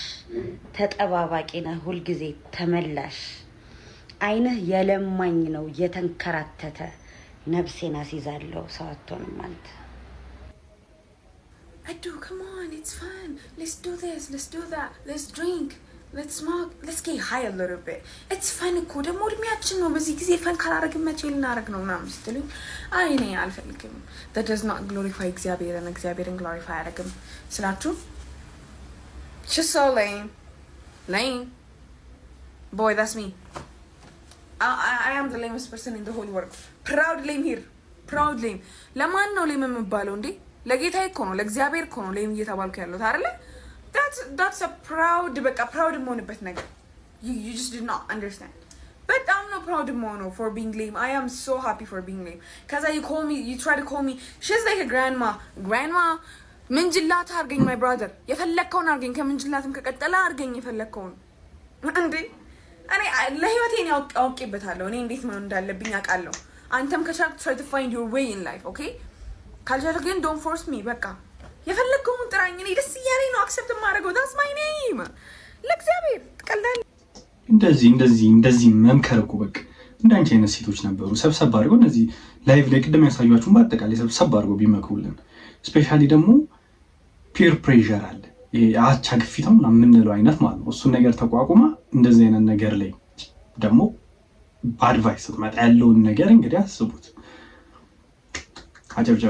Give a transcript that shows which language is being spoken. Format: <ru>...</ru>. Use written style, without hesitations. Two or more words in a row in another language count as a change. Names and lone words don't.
<am>ተጠባባቂ ነህ ሁልጊዜ ተመላሽ አይንህ የለማኝ ነው የተንከራተተ ነፍሴን አስይዛለሁ ሰው አትሆንም አንተ</am> <en>Adu, come on, it's fun. Let's do this, let's do that, let's drink, let's smoke, let's get high a little bit. It's fun</en> <am>እኮ ደግሞ እድሜያችን ነው በዚህ ጊዜ ፈን ካላረግን መቼ ልናረግ ነው ምናምን ስትሉኝ አይ እኔ አልፈልግም</am> <en>that does not glorify</en> <am>እግዚአብሔርን glorify አያረግም ስላችሁ</am> <en>just so lame boy that's me I am the lamest person in the whole world proud lame here proud lame</en> <am>ለማን ነው lame የምባለው እንዴ ለጌታዬ እኮ ነው ለእግዚአብሔር እኮ ነው lame እየተባልኩ ያለሁት አይደለ</am> <en>that's a proud</en> <am>በቃ proud የምሆንበት ነገር</am> <en>you just did not understand but I'm not proud of for being lame I am so happy for being lame cuz you try to call me she's like a grandma</en> <am>ምንጅላት አርገኝ</am> <en>my brother</en> <am>የፈለከውን አርገኝ ከምንጅላትም ከቀጠለ አርገኝ የፈለከውን እንዴ እኔ ለህይወቴ ነው አውቄበታለሁ እኔ እንዴት ነው እንዳለብኝ አውቃለሁ አንተም ከቻልክ</am> <en>try to find your way in life okay</en> <am>ካልቻልክ ግን</am> <en>don't force me</en> <am>በቃ የፈለከውን ጥራኝ እኔ ደስ እያለኝ ነው accept ማድረገው</am> <en>that's my name</en> <am>ለእግዚአብሔር ትቀልዳለህ እንደዚህ መምከር እኮ በቃ እንዳንቺ አይነት ሴቶች ነበሩ ሰብሰብ አድርገው እነዚህ ላይቭ ላይ ቅድም ያሳያችሁን በአጠቃላይ ሰብሰብ አድርገው ቢመክሩልን ስፔሻሊ ደግሞ</am> <en>peer pressure</en> <am>አለ አቻ ግፊታው ምንለው አይነት ማለት ነው እሱን ነገር ተቋቁማ እንደዚህ አይነት ነገር ላይ ደግሞ በአድቫይስ መጣ ያለውን ነገር እንግዲህ አስቡት አጨብጭባ</am>